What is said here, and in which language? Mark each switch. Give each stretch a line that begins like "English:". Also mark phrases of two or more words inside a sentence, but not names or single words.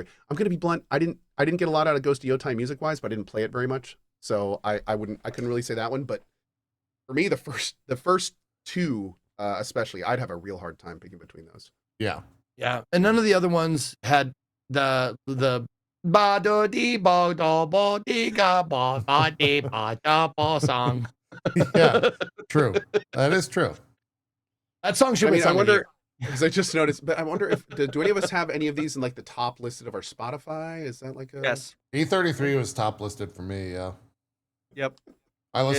English: I'm gonna be blunt. I didn't get a lot out of Ghost of Yotai music wise, but I didn't play it very much. So I couldn't really say that one. But for me, the first two especially, I'd have a real hard time picking between those. Yeah. Yeah, and none of the other ones had the ba do di ba do ba di ga ba ba di ba da ba song. Yeah. True. That is true. That song should I be mean, I sung in wonder here. because I just noticed, but I wonder if do any of us have any of these in like the top listed of our Spotify? Is that like a Yes. E33 was top listed for me. Yeah. Yep. I listened